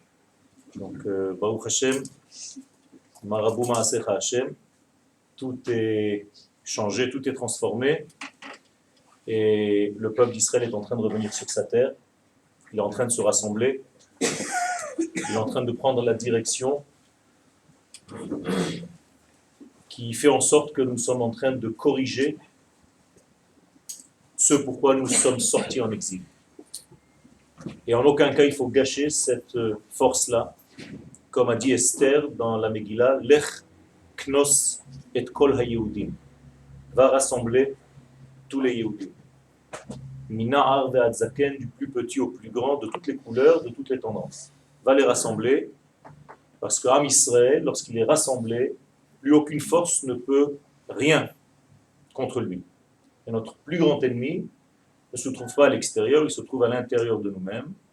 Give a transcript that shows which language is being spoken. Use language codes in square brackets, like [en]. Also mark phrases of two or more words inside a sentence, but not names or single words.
[fr] Donc, [he] ברוך השם, מה רבו מעשיך השם, [fr] tout est changé, tout est transformé, et le peuple d'Israël est en train de revenir sur sa terre, il est en train de se rassembler, il est en train de prendre la direction qui fait en sorte que nous sommes en train de corriger ce pourquoi nous sommes sortis en exil. Et en aucun cas il faut gâcher cette force-là, comme a dit Esther dans la Megillah, [he] לך כנוס את כל היהודים, [fr] va rassembler tous les Yehudim. [he] מנער ועד זקן, [fr] du plus petit au plus grand, de toutes les couleurs, de toutes les tendances. Va les rassembler, parce que Am Israël, lorsqu'il est rassemblé, plus aucune force ne peut rien contre lui. Et notre plus grand ennemi ne se trouve pas à l'extérieur, il se trouve à l'intérieur de nous-mêmes.